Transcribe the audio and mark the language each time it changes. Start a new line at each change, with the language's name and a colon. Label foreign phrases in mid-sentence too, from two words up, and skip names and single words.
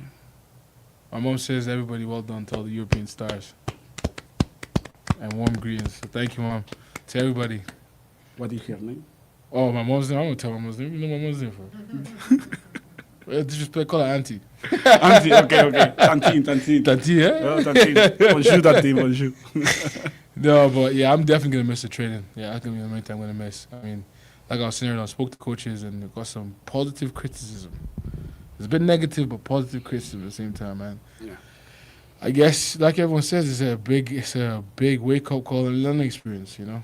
English: My mom says, everybody well done to all the European stars. And warm greetings. So thank you, Mom. To everybody. What is your name? Oh, my mom's name? I'm going to tell my mom's name. You know my mom's name for? Disrespect, call her auntie. Auntie, okay. Tantine. Tantine, yeah? Oh, Tantine.
French: Bonjour, Tantine, bonjour.
English: No, but yeah, I'm definitely going to miss the training. Yeah, that's going to be the main thing I'm going to miss. I mean, like I was saying earlier, I spoke to coaches and got some positive criticism. It's a bit negative, but positive criticism at the same time, man. Yeah. I guess, like everyone says, it's a big wake-up call and learning experience, you know?